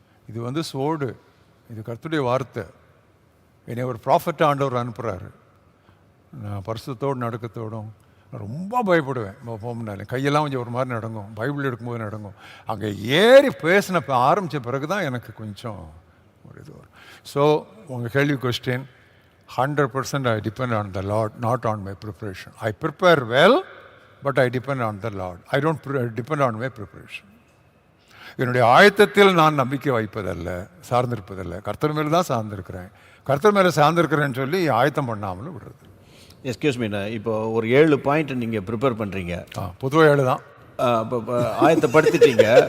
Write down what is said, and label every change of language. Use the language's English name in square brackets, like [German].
[Tamil] இது சோடு, இது கர்த்தருடைய வார்த்தை. என்னை ஒரு ப்ராஃபட் ஆண்டவர் அனுப்புகிறாரு. நான் பரிசுத்தத்தோடு நடுக்கத்தோடும் ரொம்ப பயப்படுவேன். போனாலே கையெல்லாம் கொஞ்சம் ஒரு மாதிரி நடங்கும், பைபிள் எடுக்கும்போது நடங்கும். அங்கே ஏறி பேசின ஆரம்பித்த பிறகு தான் எனக்கு கொஞ்சம் ஒரு இது வரும். ஸோ உங்கள் கேள்வி question, [English] 100% I depend on the Lord, not on my preparation. I prepare well, but I depend on the Lord. I don't depend on my preparation. [Tamil] என்னுடைய ஆயத்தத்தில் நான் நம்பிக்கை வைப்பதல்ல, சார்ந்திருப்பதல்ல, கர்த்தர் மேலே தான் சார்ந்திருக்கிறேன். கர்த்தர் மேலே சார்ந்திருக்கிறேன்னு சொல்லி ஆயத்தம் பண்ணாமலும் விடுறது. [English] excuse me, [Tamil] இப்போ ஒரு 7 பாயிண்ட் நீங்கள் ப்ரிப்பேர் பண்ணுறீங்க. பொதுவாக 7 தான். இப்போ ஆயத்தப்படுத்திட்டீங்க.